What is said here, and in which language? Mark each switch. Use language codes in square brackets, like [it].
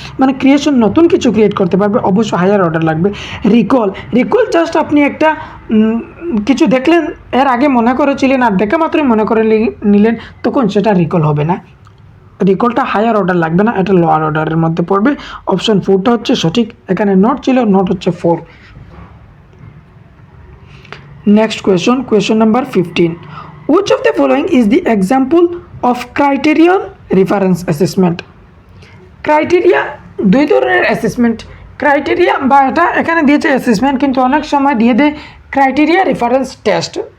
[bn] মানে ক্রিয়েশন, নতুন কিছু ক্রিয়েট করতে পারবে, অবশ্যই হায়ার অর্ডার লাগবে। রিকল জাস্ট আপনি একটা কিছু দেখলেন, এর আগে মনে করেছিলেন আর দেখা মাত্রই মনে করে নিলেন, তখন সেটা রিকল হবে না। রিকলটা হায়ার অর্ডার লাগবে না, এটা লোয়ার অর্ডারের মধ্যে পড়বে। অপশন 4টা হচ্ছে সঠিক, এখানে নট ছিল, নট হচ্ছে 4। [en] Next question number 15, which of the following is the example of criterion reference assessment? [bn] Criteria, দুই ধরনের অ্যাসেসমেন্ট। ক্রাইটেরিয়া বা এটা এখানে দিয়েছে অ্যাসেসমেন্ট, কিন্তু অনেক সময় দিয়ে দেয় ক্রাইটেরিয়া রেফারেন্স টেস্ট।